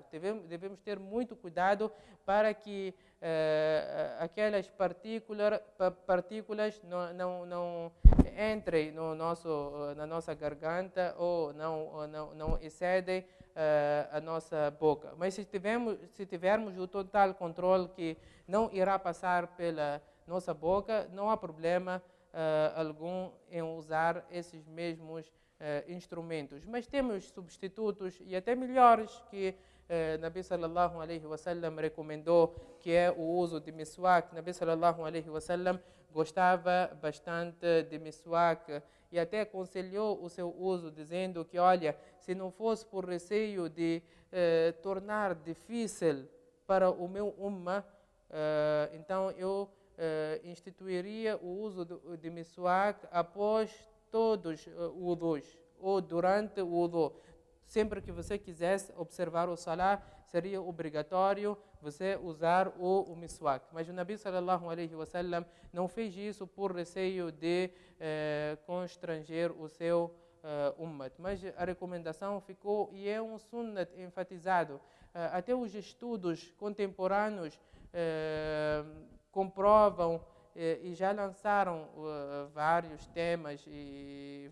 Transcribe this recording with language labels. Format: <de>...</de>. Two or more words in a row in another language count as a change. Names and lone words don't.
<pt>Devemos ter muito cuidado para que aquelas partículas não entrem na nossa garganta ou não excedem a nossa boca. Mas se tivermos o total controle que não irá passar pela nossa boca, não há problema algum em usar esses mesmos instrumentos. Mas temos substitutos e até melhores que</pt> <ar>نبي صلى الله عليه وسلم</ar> <pt>recomendou, que é o uso de miswak.</pt> <ar>نبي صلى الله عليه وسلم</ar> <pt>gostava bastante de miswak e até aconselhou o seu uso, dizendo que, olha, se não fosse por receio de tornar difícil para o meu ummah, então eu instituiria o uso de miswak após todos os wudus ou durante o wudu. Sempre que você quisesse observar o salah, seria obrigatório você usar o miswak. Mas o</pt> <ar>نبي صلى الله عليه وسلم</ar> <pt>não fez isso por receio de constranger o seu ummat. Mas a recomendação ficou e é um sunnat enfatizado. Até os estudos contemporâneos comprovam e já lançaram vários temas e</pt>